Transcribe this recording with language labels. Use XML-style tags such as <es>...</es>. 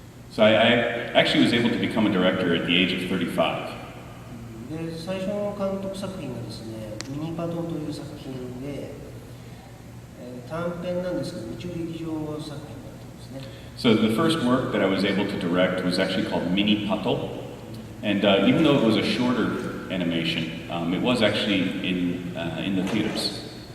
<en>So I actually was able to become a director at the age of 35.</en> <ja>で、最初の監督作品がですね、ミニパトという作品で、短編なんですけど、宇宙劇場作品になってますね。</ja> <en>So the first work that I was able to direct was actually called Mini Pato, and even though it was a shorter animation, it was actually in the theaters.</en>